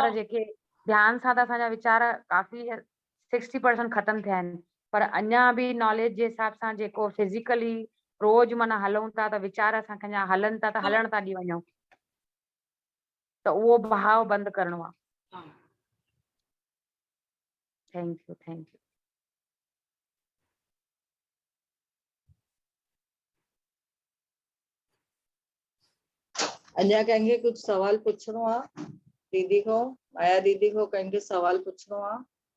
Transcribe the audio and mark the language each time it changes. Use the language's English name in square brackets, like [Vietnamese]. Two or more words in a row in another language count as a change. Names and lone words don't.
[Sindhi] वीचार जेके ध्यान सां त असांजा वीचार काफ़ी 60% ख़तम थिया आहिनि, पर अञा बि नॉलेज जे हिसाब सां जेको फिजिकली रोज़ माना हलूं था, त वीचार असांजा हलनि था, त हलण था ॾी वञूं, त उहो बहाव बंदि करिणो आहे। हा। [English] thank you, thank you. [Sindhi] अञा कंहिंखे कुझु सवाल पुछिणो आहे? दीदी को, माया दीदी को कंहिंखे सवाल पुछिणो आहे?